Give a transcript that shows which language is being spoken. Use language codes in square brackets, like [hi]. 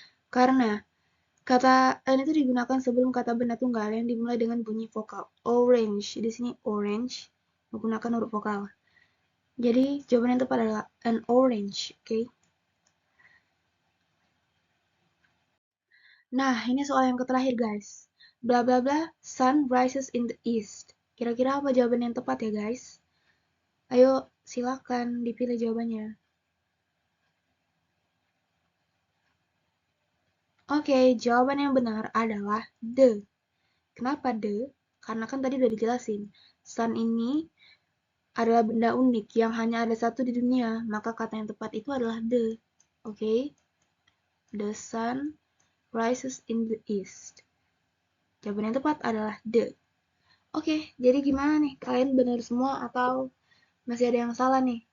[id] Karena kata N itu digunakan sebelum kata benda tunggal yang dimulai dengan bunyi vokal. Orange. Di sini orange menggunakan huruf vokal. Jadi jawaban yang tepat adalah an orange. Oke. Nah, ini soal yang terakhir, guys. [en] Bla bla bla, sun rises in the east. [id] Kira-kira apa jawaban yang tepat ya, guys? Ayo, silakan dipilih jawabannya. Oke, jawaban yang benar adalah the. Kenapa the? Karena kan tadi udah dijelasin. Sun ini adalah benda unik yang hanya ada satu di dunia, maka kata yang tepat itu adalah the. Oke? [en] The sun rises in the east. [id] Jawaban yang tepat adalah the. Oke, jadi gimana nih? Kalian benar semua atau masih ada yang salah nih?